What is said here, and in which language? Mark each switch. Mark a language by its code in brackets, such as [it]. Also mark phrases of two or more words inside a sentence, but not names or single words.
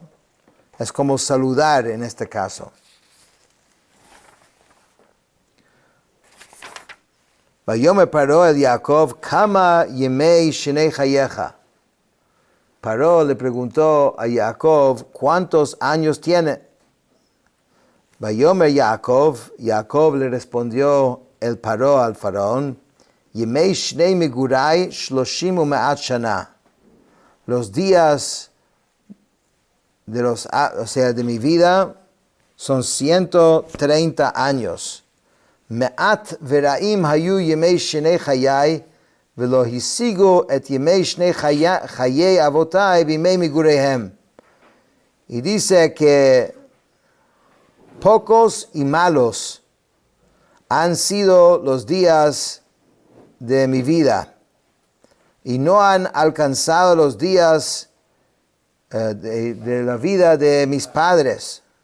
[es] Es como saludar en este caso. [he] ויאמר פרעה אל יעקב, כמה ימי שני חייך. [es] Paró le preguntó a Jacob, ¿cuántos años tiene? [he] ויאמר יעקב [es] le respondió el Paró al faraón, [he] ימי שני מגורי שלשים ומאת שנה. [es] Los días de mi vida son 130 años. [he] מעט ורעים היו ימי שני חיי ולא השיגו את ימי שני חיי אבתי בימי מגוריהם. [es] Y dice que pocos y malos han sido los días de mi vida y no han alcanzado los días de la vida de mis padres.